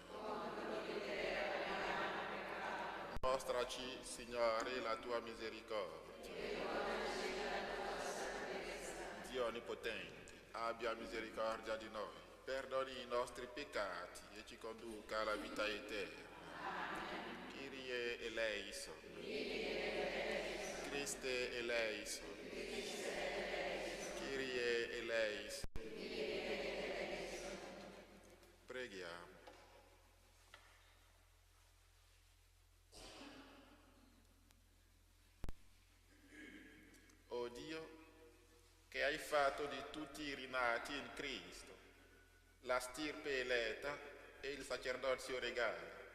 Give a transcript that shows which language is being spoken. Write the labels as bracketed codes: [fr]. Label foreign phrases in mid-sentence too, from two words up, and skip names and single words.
[it] Mostraci, Signore, la tua misericordia. Dio Onnipotente, abbia misericordia di noi, perdoni i nostri peccati e ci conduca alla vita eterna. [el] Κύριε ἐλέησον. Χριστὲ ἐλέησον. Κύριε ἐλέησον. [it] Preghiamo. O Dio, che hai fatto di tutti i rinati in Cristo la stirpe eletta e il sacerdozio regale.